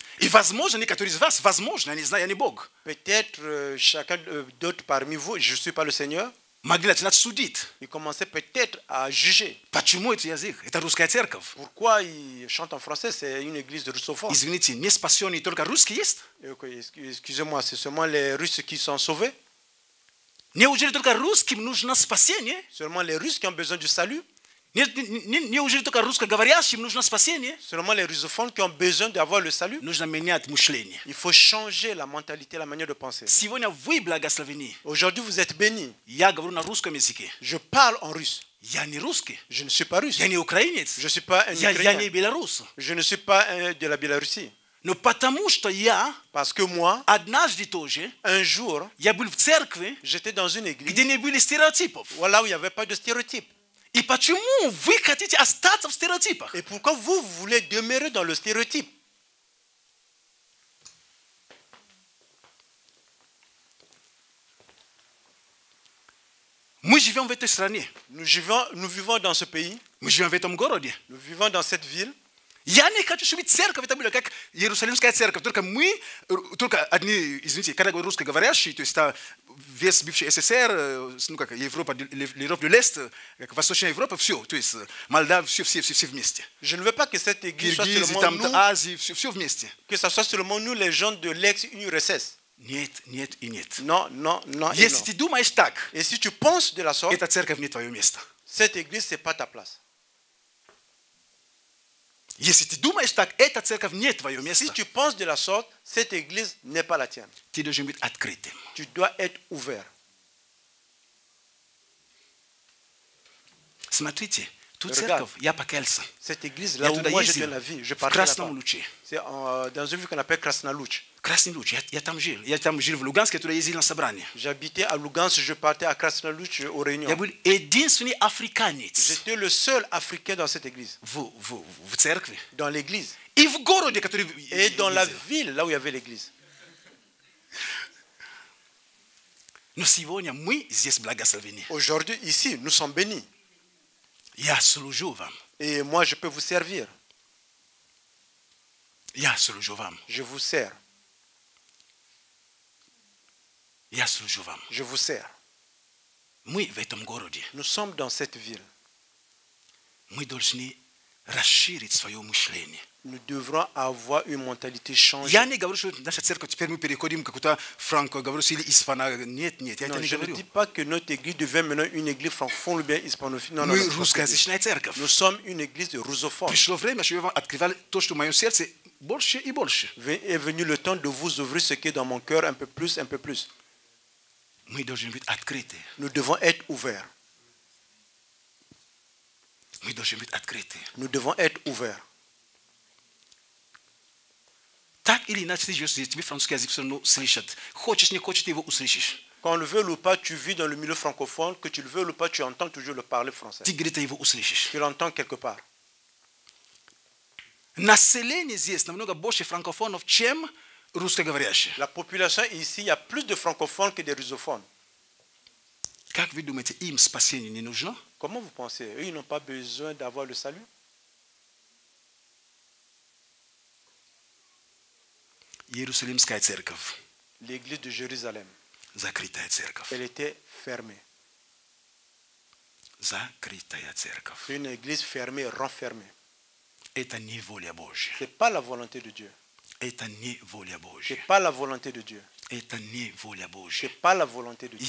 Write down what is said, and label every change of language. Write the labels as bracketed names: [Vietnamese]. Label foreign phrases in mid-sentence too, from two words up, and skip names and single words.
[Russian] И возможно, некоторые из вас, возможно, я не знаю, я не Бог, [French] Peut-être chacun d'autres parmi vous, je ne suis pas le Seigneur, [Russian] могли начинать судить. [French] ils commençaient peut-être à juger. [Russian] Почему это язык? Это русская церковь. [French] Pourquoi ils chantent en français? C'est une église de russophone. [Russian] Извините, не спасенные только русские есть? [French] Excusez-moi, c'est seulement les Russes qui sont sauvés? [Russian] Неужели только русским нужно спасение? [French] Seulement les Russes qui ont besoin du salut? [Russian] Неужели только русскоговорящим нужно спасение? [French] Seulement les russophones qui ont besoin d'avoir le salut? [Russian] Нужно менять мышление. [French] Il faut changer la mentalité, la manière de penser. [Russian] Сегодня вы благословены. [French] Aujourd'hui, vous êtes bénis. [Russian] Я говорю на русском языке. [French] Je parle en russe. [Russian] Я не русский. [French] Je ne suis pas russe. [Russian] Я не украинец. [French] Je ne suis pas un [Russian] Я не [French] Ukrainien. [Russian] белорус. [French] Je ne suis pas de la Biélorussie. [Russian] Но потому что я [French] Parce que moi, [Russian] однажды тоже, [French] un jour, [Russian] я был в церкви, [French] j'étais dans une église [Russian] где не были стереотипов. [French] là où il n'y avait pas de stéréotypes. [Russian] И почему вы хотите остаться в стереотипах? [French] Et pourquoi vous voulez demeurer dans le stéréotype? [Russian] Мы живем в этой стране. [French] Nous vivons dans ce pays, [Russian] Мы живем в этом городе. [French] nous vivons dans cette ville. [Russian] Я не хочу, чтобы церковь это была как Иерусалимская церковь. Только мы, только одни, извините, когда говорю русскоговорящие, то есть это весь бывший СССР, ну как Европа, [French] l'Europe de l'Est, [Russian] как Восточная Европа, все, то есть Молдавия, все вместе. [French] Je ne veux pas que cette église soit [Russian] Киргизия, [French] seulement [Russian] там [French] nous, [Russian] Азия, все вместе. [French] que ça soit seulement nous, les gens de l'ex-URSS. [Russian] Нет, нет и нет. [French] Non, non, non et [Russian] Если [French] non. [Russian] ты думаешь так, [French] Et si tu penses de la sorte, [Russian] эта церковь не твое место. [French] cette église, ce n'est pas ta place. [Russian] Если ты думаешь так, эта церковь не твое [French] Si [Russian] место. [French] tu penses de la sorte, cette église n'est pas la tienne. [Russian] Ты должен быть открытым. [French] Tu dois être ouvert. [Russian] Смотрите, ту [French] Regarde. [Russian] церковь я покаялся. [French] Cette église, [Russian] Я [French] là où [Russian] туда [French] moi j'ai [Russian] ездил, [French] donné la vie, je [Russian] в [French] partais [Russian] Красном [French] là-bas. [Russian] Луче. [French] C'est dans une ville qu'on appelle Krasnaluch. [Russian] Красный Луч, я там жил. Я там жил в Луганске, туда ездил на собрание. [French] J'habitais à Lugansk, je partais à Krasnaluch aux [Russian] Я [French] réunions. [Russian] был единственный африканец [French] J'étais le seul Africain dans cette église, [Russian] в церкви. [French] dans l'église. [Russian] И в городе, который [French] Et dans la [Russian] ездил. [French] ville, là où il y avait l'église. [Russian] Но сегодня мы здесь благословены. [French] Aujourd'hui, ici, nous sommes bénis. [Russian] Я служу вам. [French] Et moi, je peux vous servir. [Russian] Я служу вам. [French] Je vous sers. [Russian] Я служу вам. [French] Je vous sers. [Russian] Мы в этом городе. [French] Nous sommes dans cette ville. [Russian] Мы должны расширить свое мышление. [French] Nous devrons avoir une mentalité changée. [Russian] Я не говорю, что наша церковь теперь мы переходим к какую-то франко-говорящую или испано. Нет, я это [French] Non, [Russian] не [French] je ne [Russian] говорю. [French] dis pas que notre église devient maintenant une église francophone ou bien hispanophone. Non, non, [Russian] Мы [French] non, c'est pas ce que je dis. [Russian] русскоязычная церковь. [French] Nous sommes une église de russophone. [Russian] Пришло время, чтобы вам открывали то, что в моем сердце больше и больше. [French] Est venu le temps de vous ouvrir ce qui est dans mon cœur un peu plus, un peu plus. [Russian] Мы должны быть открыты. [French] Nous devons être ouverts. [Russian] Мы должны быть открыты. [French] Nous devons être ouverts. [Russian] Так или иначе, ты живешь здесь, тебе французский язык все равно слышат. Хочешь, не хочешь, ты его услышишь. [French] Qu'on le veuille ou pas, tu vis dans le milieu francophone, que tu le veuilles ou pas, tu entends toujours le parler français. [Russian] Ты где-то его услышишь. [French] Tu l'entends quelque part. [Russian] Население здесь намного больше франкофонов, чем русскоговорящих. [French] La population ici, il y a plus de francophones que de russophones. [Russian] Как вы думаете, им спасение не нужно? [French] Comment vous pensez? Eux, ils n'ont pas besoin d'avoir le salut? [Russian] Jerusalemskая церковь [French] l'église de Jérusalem, [Russian] закрытая церковь. [French] elle était fermée. [Russian] Закрытая церковь. [French] Une église fermée, renfermée. [Russian] Это не воля Божья. [French] Ce n'est pas la volonté de Dieu. [Russian] Это не воля [French] Ce [Russian] Божья. [French] n'est pas la volonté de Dieu. [Russian] Это не воля [French] Ce [Russian] Божья. [French] n'est pas la volonté de Dieu.